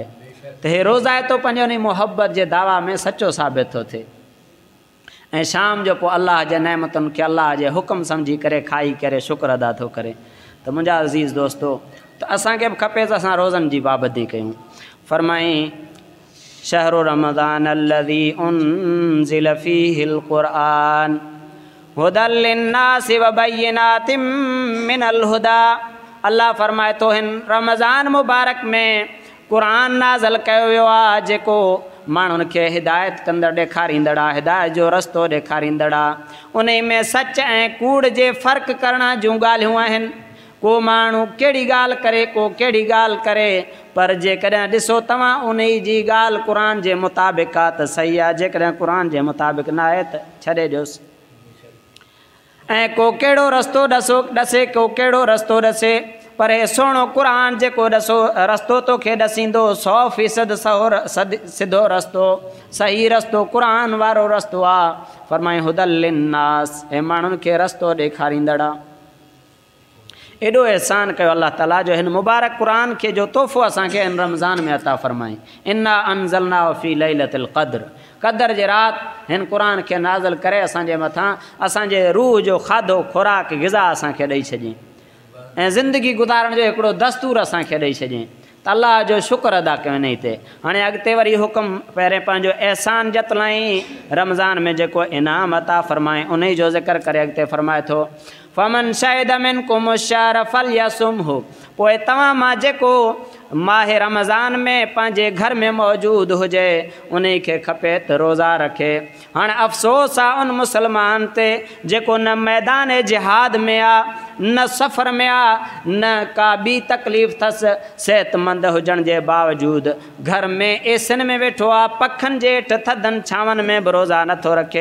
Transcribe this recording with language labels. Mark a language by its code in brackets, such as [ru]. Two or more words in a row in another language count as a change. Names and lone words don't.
[sd] त हे रोज़ाए थो पंहिंजो उन मुहबत जे दावा में सचो साबित थो थिए। ऐं शाम जो पोइ अल्लाह जे नेमतुनि खे अल्लाह जे हुकुम सम्झी करे खाई करे शुक्र अदा थो करे। त मुंहिंजा अज़ीज़ दोस्तो, त असांखे बि खपे त असां रोज़नि जी पाबंदी कयूं। [ar] फरमाई شهر رمضان الذي أنزل فيه القرآن هدى للناس وبينات من الهدى. [sd] अल्लाह फरमाए थो हिन रमज़ान मुबारक में क़ुरान नाज़िल कयो वियो आहे जेको माण्हुनि खे हिदायत कंदड़ ॾेखारींदड़ आहे, हिदायत जो रस्तो ॾेखारींदड़ आहे। उन में सच ऐं कूड़ जे फ़र्क़ु करण जूं ॻाल्हियूं आहिनि। को माण्हू कहिड़ी ॻाल्हि करे, को कहिड़ी ॻाल्हि करे, पर जेकॾहिं ॾिसो तव्हां उन जी ॻाल्हि क़ुरान जे मुताबिक़ आहे त सही आहे, जेकॾहिं क़ुरान जे मुताबिक़ न आहे त छॾे ॾियोसि। ऐं को कहिड़ो रस्तो ॾसे, को कहिड़ो रस्तो ॾसे, पर हे सुहिणो क़ुरान जेको रस्तो तोखे ॾसींदो 100% सिधो रस्तो, सही रस्तो क़ुरान वारो रस्तो आहे। फरमाए [ar] هدى للناس, [sd] हे माण्हुनि खे रस्तो ॾेखारींदड़ आहे। एॾो एहसान कयो अल्लाह ताला जो हिन मुबारक क़ुरान खे जो तोहफ़ो असांखे हिन रमज़ान में अता फरमाई। [ar] إنا أنزلناه في ليلة القدر, [sd] क़दर जे राति हिन क़ुरान खे नाज़िल करे असांजे मथां असांजे रूह जो खाधो खुराक ग़िज़ा असांखे ॾेई छॾियईं ऐं ज़िंदगी गुज़ारण जो हिकिड़ो दस्तूर असांखे ॾेई छॾियईं। त अल्लाह जो शुक्र अदा कयो इन ते। हाणे अॻिते वरी हुकुम पहिरें पंहिंजो एहसान जतलाई रमज़ान में जेको इनाम अता फरमाए उन जो ज़िक्र करे अॻिते फरमाए थो [ar] فمن شهد منكم الشهر فليصمه. [sd] पोइ तव्हां मां जेको माह रमज़ान में पंहिंजे घर में मौजूदु हुजे उन खे खपे त रोज़ा रखे। हाणे अफ़सोस आहे उन मुसलमान ते जेको न मैदान जिहाद में आहे, न सफ़र में आहे, न का ॿी तकलीफ़ अथसि, सेहतमंद हुजण जे बावजूदु घर में एसिन में वेठो आहे, पखनि जे हेठि थधनि छांवनि में बि रोज़ा नथो रखे।